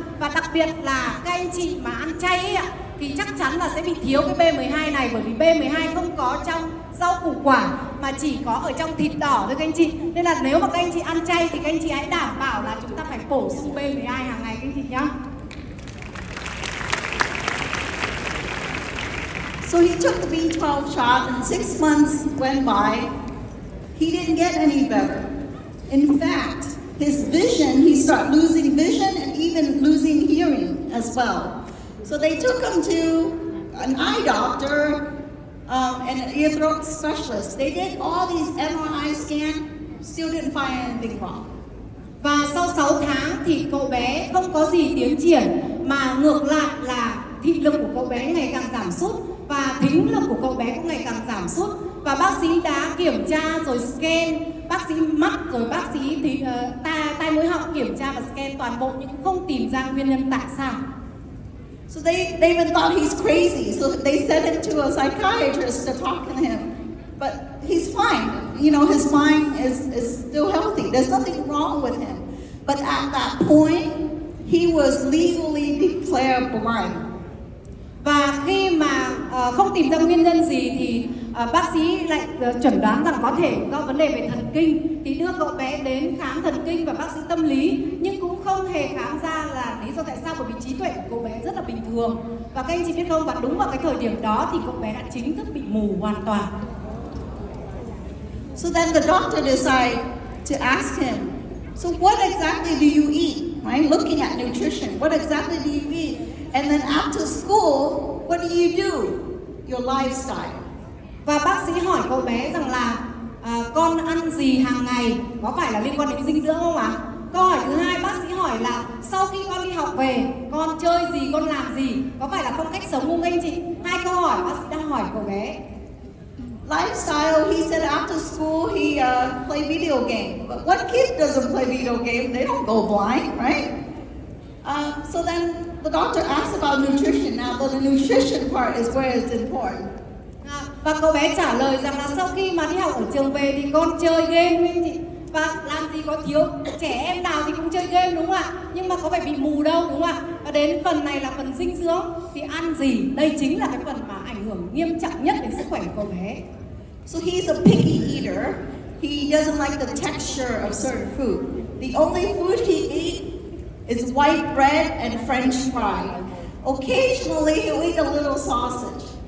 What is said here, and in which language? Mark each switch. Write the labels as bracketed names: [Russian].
[Vietnamese] Và đặc biệt là các anh chị mà ăn chay ấy ạ, thì chắc chắn là sẽ bị thiếu cái B12 này, bởi vì B12 không có trong rau củ quả mà chỉ có ở trong thịt đỏ thôi các anh chị. Nên là nếu mà các anh chị ăn chay thì các anh chị hãy đảm bảo là chúng ta phải bổ sung B12 hàng ngày các anh chị nhé. [English] So he took the B12 shot and 6 months went by. He didn't get any better. In fact, his vision, he started losing vision and even losing hearing as well. So they took him to an eye doctor and an ear throat specialist. They did all these MRI scans, still didn't find anything wrong. [Vietnamese] Và sau 6 tháng thì cậu bé không có gì tiến triển, mà ngược lại là thị lực của cậu bé ngày càng giảm sút và thính lực của cậu bé cũng ngày càng giảm sút. Và bác sĩ đã kiểm tra rồi scan, bác sĩ mắt rồi bác sĩ thì tai mũi họng kiểm tra và scan toàn bộ nhưng cũng không tìm ra nguyên nhân tại sao. [English] So they even thought he's crazy. So they sent him to a psychiatrist to talk to him. But he's fine. His mind is still healthy. There's nothing wrong with him. But at that point, he was legally declared blind. [Vietnamese] Và khi mà không tìm ra nguyên nhân gì thì bác sĩ lại chẩn đoán rằng có thể do vấn đề về thần kinh, thì đưa cậu bé đến khám thần kinh và bác sĩ tâm lý, nhưng cũng không hề khám ra là lý do tại sao, bởi vì trí tuệ của cậu bé rất là bình thường. Và các anh chị biết không, và đúng vào cái thời điểm đó thì cậu bé đã chính thức bị mù hoàn toàn. [English] So then the doctor decided to ask him, so what exactly do you eat? Right? Looking at nutrition, what exactly do you eat? And then after school, what do you do? Your lifestyle. [Vietnamese] Và bác sĩ hỏi cậu bé rằng là con ăn gì hàng ngày, có phải là liên quan đến dinh dưỡng không ạ? Câu hỏi thứ hai bác sĩ hỏi là sau khi con đi học về, con chơi gì, con làm gì, có phải là phong cách sống không anh chị? 2 câu hỏi bác sĩ đang hỏi cậu bé. [English] Lifestyle, he said after school he play video game. But what kid doesn't play video game? They don't go blind, right? So then the doctor asked about nutrition. Now the nutrition part is where it's important. [Vietnamese] Và cậu bé trả lời rằng là sau khi mà đi học ở trường về thì con chơi game anh chị. Và làm gì có thiếu trẻ em nào thì cũng chơi game đúng không ạ? Nhưng mà có phải bị mù đâu đúng không ạ? Và đến phần này là phần dinh dưỡng thì ăn gì? Đây chính là cái phần mà ảnh hưởng nghiêm trọng nhất đến sức khỏe của cậu bé. [English] So he's a picky eater. He doesn't like the texture of certain food. The only food he eats is white bread and French fry. Occasionally he'll eat a little sausage.